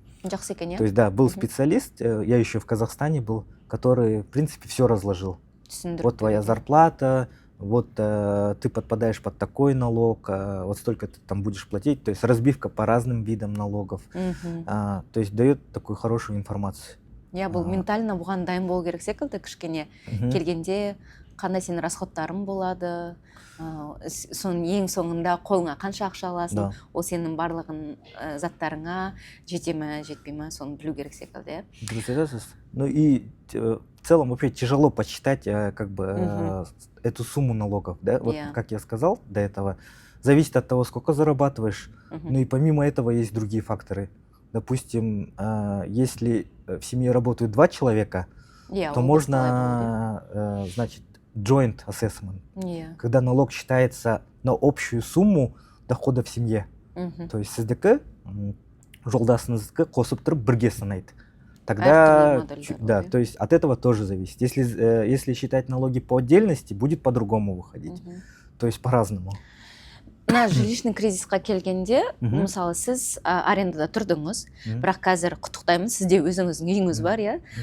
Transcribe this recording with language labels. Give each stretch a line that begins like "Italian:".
Russian: То есть, да, был специалист, я еще в Казахстане был, который, в принципе, все разложил. Вот твоя зарплата, вот ты подпадаешь под такой налог, вот столько ты там будешь платить, то есть разбивка по разным видам налогов, то есть дает такую хорошую информацию.
Kazakh: Я бұл ментально бұған дайын болу керек секілді, кішкене келгенде қандай сенің расходтарың болады, соның ең соңында қолыңа қанша ақша аласың, ол сенің барлығын заттарыңа жете ме, жетпей ме, соны білу керек секілді.
Russian: Ну и в целом вообще тяжело подсчитать как бы эту сумму налогов, да, вот как я сказал до этого, зависит от того, сколько зарабатываешь, ну и помимо этого есть другие факторы. Допустим, если в семье работают 2 человека, то можно, значит, joint assessment, когда налог считается на общую сумму дохода в семье. То есть
Kazakh: сіздікі жолдасыңыздікі қосып тұрып бірге санайды.
Russian: Тогда, да, то есть от этого тоже зависит. Если считать налоги по отдельности, будет по-другому выходить. То есть по-разному.
Kazakh: Мына жилищный кризисқа келгенде, мысалы сіз арендада тұрдыңыз, бірақ қазір құттықтаймын, сізде өзіңіздің үйіңіз бар, иә.